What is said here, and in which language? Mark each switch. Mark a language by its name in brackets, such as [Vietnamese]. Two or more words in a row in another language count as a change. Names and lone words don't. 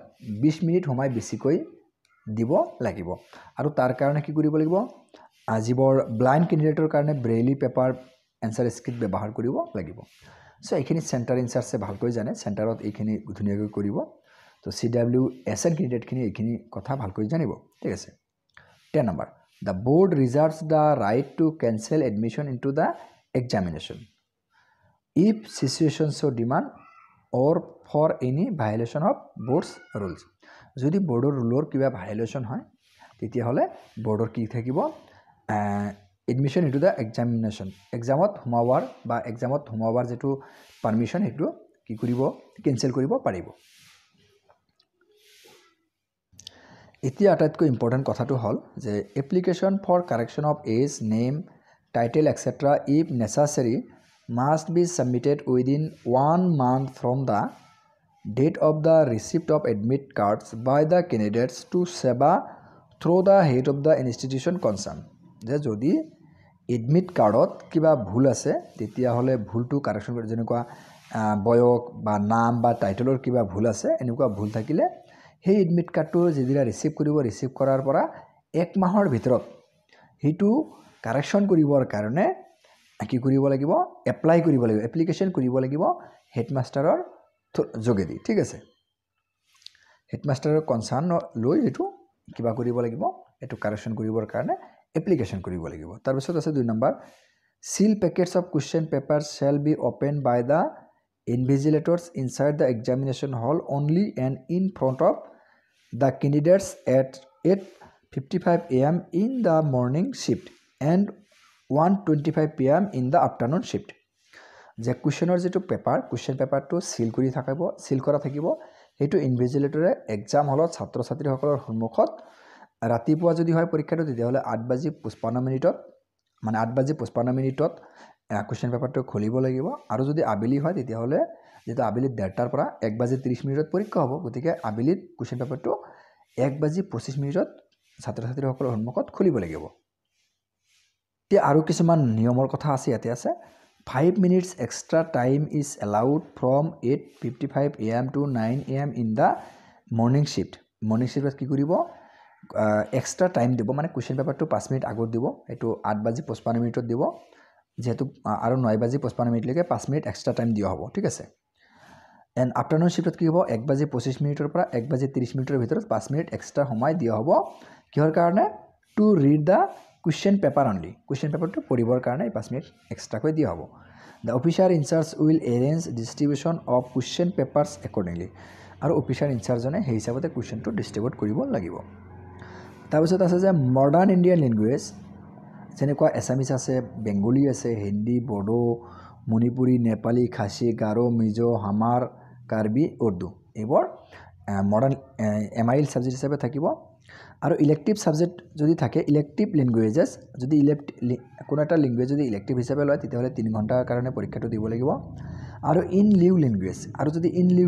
[Assamese] 20 মিনিট সময় বেছিকৈ দিব লাগিব আৰু তাৰ কাৰণে কি কৰিব লাগিব যিবোৰ ব্লাইণ্ড কেণ্ডিডেটৰ কাৰণে [English] Braille paper answer script [Assamese] ব্যৱহাৰ কৰিব লাগিব সো এইখিনি চেণ্টাৰ ইনচাৰ্জে ভালকৈ জানে চেণ্টাৰত এইখিনি ধুনীয়াকৈ কৰিব তো CWSN কেণ্ডিডেটখিনি এইখিনি কথা ভালকৈ জানিব ঠিক আছে 10 number [English] the board reserves the right to cancel admission into the examination if situation so demand or for any violation of board's rules [Assamese] যদি বোৰ্ডৰ ৰুলৰ কিবা ভায়োলেশ্যন হয় তেতিয়া হলে বোৰ্ডৰ কি থাকিব [English] admission into the examination [Assamese] এক্সামত সোমাৱাৰ যেটো পাৰমিশন হেতু কি কৰিব কেনসেল কৰিব পাৰিব এতিয়া আটাইতকৈ ইম্পৰ্টেন্ট কথাটো হল যে [English] application for correction of age name title etcetera if necessary must be submitted within 1 month from the date of the receipt of admit cards by the candidates to SEBA through the head of the institution concerned [Assamese] যে যদি এডমিট কাৰ্ডত কিবা ভুল আছে তেতিয়া হলে ভুলটো কাৰেকশন কৰি যেনেকুৱা বয়স বা নাম বা টাইটেলৰ কিবা ভুল আছে এনেকুৱা ভুল থাকিলে সেই এডমিট কাৰ্ডটো যেদিনা ৰিসিভ কৰাৰ পৰা 1 মাহৰ ভিতৰত হেতু কাৰেকশন কৰিবৰ কাৰণে কি কৰিব লাগিব এপ্লাই কৰিব লাগিব এপ্লিকেশন কৰিব লাগিব হেডমাষ্টাৰৰ যোগেদি ঠিক আছে হেডমাষ্টাৰৰ কনসাৰ্ন লৈ এটো কিবা কৰিব লাগিব এটো কাৰেকশন কৰিবৰ কাৰণে এপ্লিকেশন কৰিব লাগিব তাৰ পিছত আছে 2 নম্বৰ [English] seal packets of question papers shall be opened by the invigilators inside the examination hall only and in front of the candidates at 8:55 am in the morning shift and 1:25 pm in the afternoon shift [Assamese] যে কুৱেশ্যনৰ যেটো কুৱেশ্যন পেপাৰটো সিল কৰা থাকিব হেতু ইনভিজিলেটৰে এক্সাম হলত ছাত্ৰ ছাত্ৰীসকলৰ সন্মুখত ৰাতিপুৱা যদি হয় পৰীক্ষাটো তেতিয়া হলে 8:55 মিনিটত মানে 8:55 মিনিটত কুৱেশ্যন পেপাৰটো খুলিব লাগিব আৰু যদি আবেলি হয় তেতিয়া হলে যেটো আবেলি 1:30 পৰা 1:30 মিনিটত পৰীক্ষা হ'ব গতিকে আবেলিত কুৱেশ্যন পেপাৰটো 1:25 মিনিটত ছাত্ৰ ছাত্ৰীসকলৰ সন্মুখত খুলিব লাগিব তে আৰু কিছুমান নিয়মৰ কথা আছে ইয়াতে আছে [English] 5 minutes extra time is allowed from 8:55 am to 9 am in the morning shift [Assamese] কি কৰিব [English] extra time [Assamese] দিব মানে কোৱেশ্চন পেপাৰটো 5 মিনিট আগত দিব এটো 8:55 মিনিটত দিব যেহেতু আৰু 9:55 মিনিট লৈকে 5 মিনিট [English] extra time [Assamese] দিয়া হ'ব ঠিক আছে [English] and afternoon [Assamese] শিফটত কি হ'ব 1:25 মিনিটৰ পৰা 1:30 মিনিটৰ ভিতৰত 5 মিনিট এক্সট্ৰা সময় দিয়া হ'ব কিহৰ কাৰণে [English] to read the question paper only question paper to [Assamese] পঢ়িবৰ কাৰণে 5 মিনিট এক্সট্ৰা কৈ দিয়া হ'ব [English] the officer in charge will arrange distribution of question papers accordingly [Assamese] আৰু [English] officer in charge [Assamese] জনে সেই হিচাপতে question টো ডিস্ট্ৰিবিউট কৰিব লাগিব তাৰ পিছত আছে যে [English] modern Indian language [Assamese] যেনেকুৱা এছামিজ আছে বেংগলী আছে হিন্দী বড়ো মণিপুৰী নেপালী খাচী গাৰো মিজো হামাৰ কাৰ্বি উৰ্দু এইবোৰ [English] modern MIL subject [Assamese] হিচাপে থাকিব আৰু [English] elective subject [Assamese] যদি থাকে [English] elective languages [Assamese] যদি কোনো এটা ল্যাঙ্গুৱেজ যদি ইলেক্টিভ হিচাপে লয় তেতিয়া হলে 3 ঘণ্টাৰ কাৰণে পৰীক্ষাটো দিব লাগিব আৰু [English] in lieu language [Assamese] আৰু যদি [English] in lieu